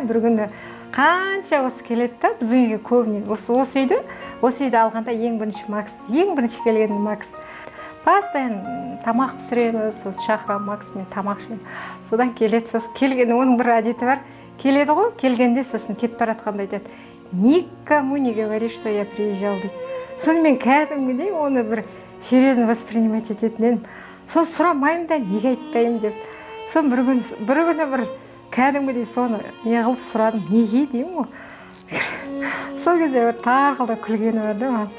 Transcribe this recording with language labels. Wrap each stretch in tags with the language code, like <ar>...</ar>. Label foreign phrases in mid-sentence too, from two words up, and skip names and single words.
<kk>Бір күні қанша осы келеді да, біздің үйге көбіне. Осы үйді алғанда ең бірінші келгені Макс. Постоянно тамақ пісіреміз, шақырам Максмен тамақ ішемін. Содан келеді, сосын келгені оның бір әдеті бар. Келеді ғой, келгенде сосын кетіп баратқанда айтады:</kk> <ru>никому не говори, что я приезжал дейді.</ru> <kk>Сонымен кәдімгідей оны бір</kk> <ru>серьезно воспринимать</ru> <kk>ететін едім. Соны сұрамаймын да, неге айтпаймын деп. Соны бір күні кәдімгідей соны не қылып сұрадым, неге деймін ғой. Сол кезде бір тарқылдап күлгені бар да маған.</kk>